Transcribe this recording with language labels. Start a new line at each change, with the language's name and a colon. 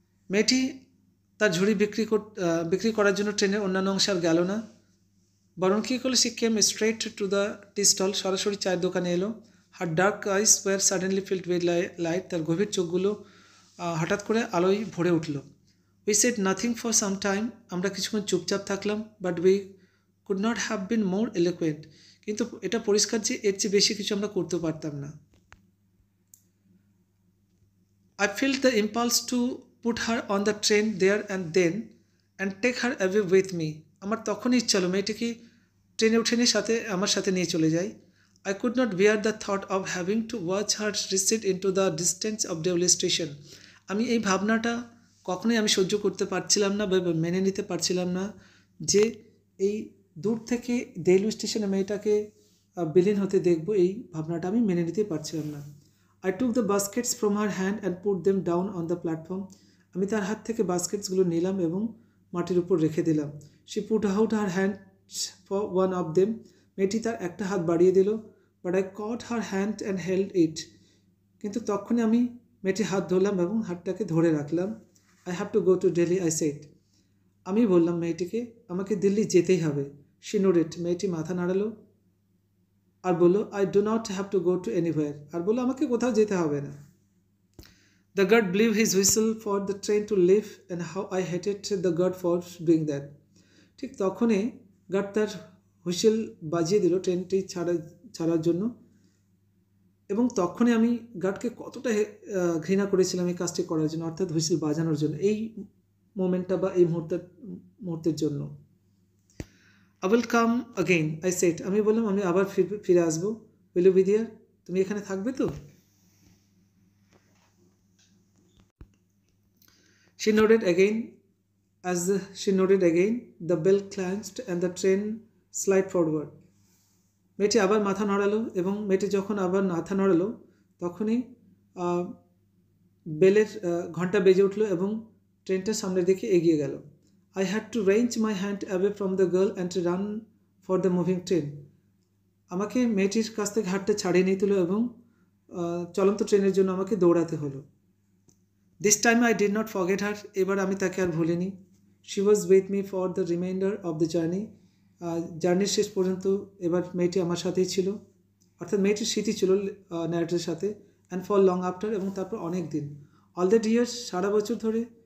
Bangla: মেয়েটি তার ঝুড়ি বিক্রি করার জন্য ট্রেনের অন্যান্য অংশে আর গেল না, বরং কী করলো?
English: she came straight to the tea stall,
Bangla: সরাসরি চায়ের দোকানে এলো।
English: her dark eyes were suddenly filled with light,
Bangla: তার গভীর চোখগুলো হঠাৎ করে আলোয় ভরে উঠল।
English: we said nothing for some time,
Bangla: আমরা কিছুক্ষণ চুপচাপ থাকলাম।
English: but we could not have been more eloquent,
Bangla: কিন্তু এটা পরিষ্কার যে এর চেয়ে বেশি কিছু আমরা করতে পারতাম না।
English: I felt the impulse to put her on the train there and then and take her away with me.
Bangla: আমার তখনই ইচ্ছা হলো মেয়েটিকে ট্রেনে উঠে নিয়ে আমার সাথে নিয়ে চলে যাই।
English: I could not bear the thought of having to watch her recede into the distance of Devli station.
Bangla: আমি এই ভাবনাটা কখনোই আমি সহ্য করতে পারছিলাম না বা মেনে নিতে পারছিলাম না যে এই দূর থেকে দেলু স্টেশনে মেয়েটাকে বিলীন হতে দেখব, এই ভাবনাটা আমি মেনে নিতে পারছিলাম না।
English: I took the baskets from her hand and put them down on the platform.
Bangla: আমি তার হাত থেকে বাস্কেটসগুলো নিলাম এবং মাটির উপর রেখে দিলাম।
English: She put out her hand for one of them.
Bangla: মেয়েটি তার একটা হাত বাড়িয়ে দিল।
English: but I caught her hand and held it.
Bangla: কিন্তু তখনই আমি মেয়েটির হাত ধরলাম এবং হাতটাকে ধরে রাখলাম।
English: I have to go to Delhi, I said.
Bangla: আমি বললাম মেয়েটিকে, আমাকে দিল্লি যেতেই হবে।
English: She nodded.
Bangla: মেয়েটি মাথা নাড়ালো আর বলল,
English: I do not have to go to anywhere.
Bangla: আর বলল, আমাকে কোথাও যেতে হবে না।
English: The guard blew his whistle for the train to leave, and how I hated the guard for doing that.
Bangla: ঠিক তখনই গার্ড তার হুইসেল বাজিয়ে দিল ট্রেনটি ছাড়ার জন্য, এবং তখনই আমি গার্ডকে কতটা ঘৃণা করেছিলাম এই কাজটি করার জন্য, অর্থাৎ হুইসেল বাজানোর জন্য, এই মোমেন্টটা বা এই মুহূর্তের জন্য।
English: I will come again, I said.
Bangla: আমি বললাম, আমি আবার ফিরে আসবো।
English: Will you be there?
Bangla: তুমি এখানে থাকবে তো?
English: She nodded again. She nodded again, the bell clanged and the train slid forward.
Bangla: মেয়েটি আবার মাথা নড়ালো এবং মেয়েটি যখন আবার মাথা নড়ালো তখনই বেলের ঘন্টা বেজে উঠলো এবং ট্রেনটা সামনের দিকে এগিয়ে গেল।
English: I had to wrench my hand away from the girl and to run for the moving train.
Bangla: আমাকে মেয়েটির কাছ থেকে হাতটা ছাড়িয়ে নিতে হলো এবং চলন্ত ট্রেনের জন্য আমাকে দৌড়াতে হলো।
English: This time I did not forget her.
Bangla: এবার আমি তাকে আর ভুলিনি।
English: She was with me for the remainder of the journey.
Bangla: জার্নির শেষ পর্যন্ত এবার মেয়েটি আমার সাথেই ছিল, অর্থাৎ মেয়েটির স্মৃতি ছিল ন্যারেটরের সাথে,
English: and for long after,
Bangla: এবং তারপর অনেক দিন,
English: all that years,
Bangla: সারা বছর ধরে।